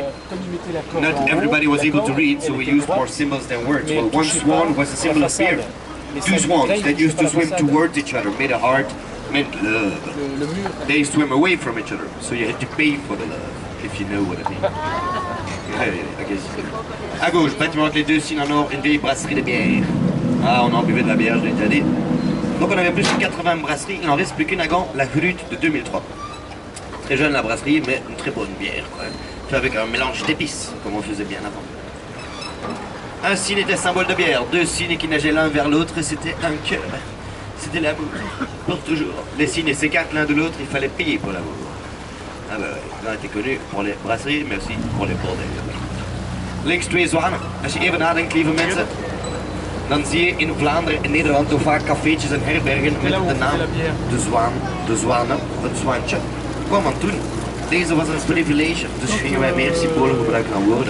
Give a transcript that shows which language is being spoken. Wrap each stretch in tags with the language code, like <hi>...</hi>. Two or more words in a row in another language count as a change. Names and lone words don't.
<en>Not everybody was able to read, so we used more symbols than words. Well, 1 swan was a symbol of beer. 2 swans that used to swim towards each other made a heart, meant love. They swim away from each other, so you had to pay for the love, if you know what I mean. I guess.</en> <fr>À gauche, bâtiment entre les deux, sinon en or, une vieille brasserie de bière. Ah, on en buvait de la bière, je l'ai déjà dit. Donc on avait plus de 80 brasseries, il n'en reste plus qu'une à Gand, la Grute de 2003. Très jeune la brasserie, mais une très bonne bière, quoi. Fait avec un mélange d'épices, comme on faisait bien avant. Un cygne était symbole de bière, 2 cygnes qui nageaient l'un vers l'autre, et c'était un cœur. C'était l'amour, pour toujours. Les cygnes s'écartent l'un de l'autre, il fallait payer pour l'amour. Ah bah ouais, Gand était connu pour les brasseries, mais aussi pour les bordels.</fr> <nl>Links 2 zwanen. Als je even nadenkt, lieve mensen, dan zie je in Vlaanderen en Nederland toch vaak cafeetjes en herbergen met de naam De Zwaan, De Zwanen, het Zwaantje. Kwam aan toen. Deze was een privilege, dus gingen wij meer symbolen gebruiken dan woorden.</nl>